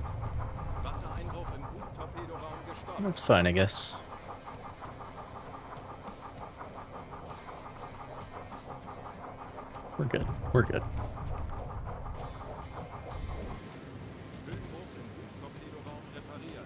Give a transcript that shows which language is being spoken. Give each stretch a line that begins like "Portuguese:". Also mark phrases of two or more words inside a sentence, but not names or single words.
German: Wassereinbruch im Bugtorpedoraum gestoppt.
English: That's fine, I guess. We're good. We're good.
German: Höhenbruch im Bugtorpedoraum repariert.